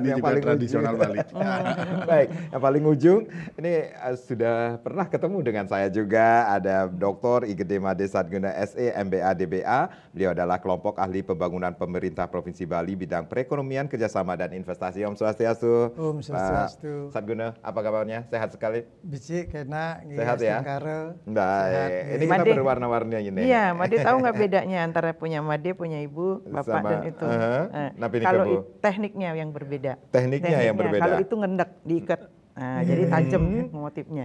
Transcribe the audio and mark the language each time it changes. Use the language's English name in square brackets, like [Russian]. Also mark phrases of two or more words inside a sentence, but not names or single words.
[Indonesian] ini yang paling tradisional ujung, Bali. Baik, yang paling ujung ini sudah pernah ketemu dengan saya juga, ada Dr. Igede Made Sadguna SE MBA DBA. Beliau adalah kelompok ahli pembangunan pemerintah Provinsi Bali bidang perekonomian, kerjasama dan investasi. [Sanskrit] Om Swastiastu. Om Swastiastu. [Indonesian] Sadguna, apa kabarnya? Sehat sekali? [Balinese] Bicik kena. [Indonesian] Sehat ya? Baik. Ini kita Made, berwarna-warni ini. Iya, Made tahu nggak bedanya antara punya Made, punya Ibu, Bapak sama, dan itu? Kalau tekniknya yang berbeda. Tekniknya yang berbeda. Kalau itu ngendek, diikat. Nah, jadi tajam motifnya.